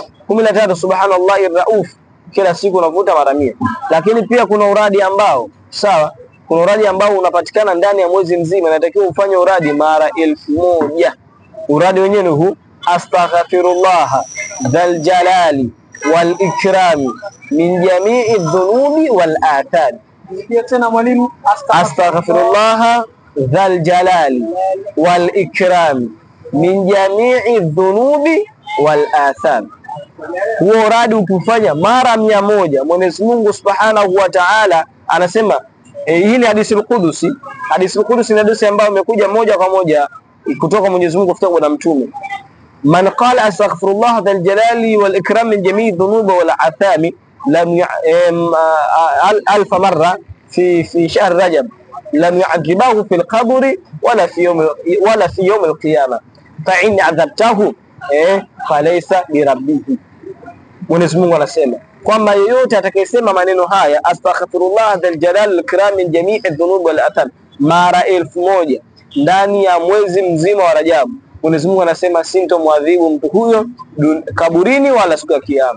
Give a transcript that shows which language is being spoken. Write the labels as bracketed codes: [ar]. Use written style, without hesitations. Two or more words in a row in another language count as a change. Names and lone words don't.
[sw] 10 la tatu [ar] سبحان الله رؤوف, [sw] kila siku unavuta mara 100. Lakini pia kuna uradi ambao, sawa, kuna uradi ambao unapatikana ndani ya mwezi mzima, inatakiwa ufanye uradi mara 1000. Uradi wenyewe ni huu: [ar] أستغفر الله ذا الجلال والإكرام من جميع الذنوب والآثار. [sw] Pia tena mwalimu, [ar] أستغفر الله ذا الجلال والإكرام من جميع الذنوب والآثار. [sw] Huo uradi ukifanya mara 100, Mwenyezi Mungu [ar] سبحانه وتعالى [sw] anasema, hii ni hadithi al-Qudusi. Hadithi al-Qudusi ni hadithi ambayo imekuja moja kwa moja kutoka Mwenyezi Mungu kutoka kwa Mtume. [ar] من قال أستغفر الله ذا الجلال والإكرام من جميع الذنوب والآثام لم ألف مرة في شهر رجب لم يعذبه في القبر ولا في يوم القيامة فإن عذبته فليس بربه. [sw] Mwenyezi Mungu anasema kwamba yeyote atakayesema maneno haya [ar] أستغفر الله ذا الجلال والإكرام من جميع الذنوب والآثام [sw] mara 1000 ndani ya mwezi mzima wa Rajab, Mwenyezi Mungu anasema sintomwadhibu mtu huyo kaburini wala siku ya Kiyama.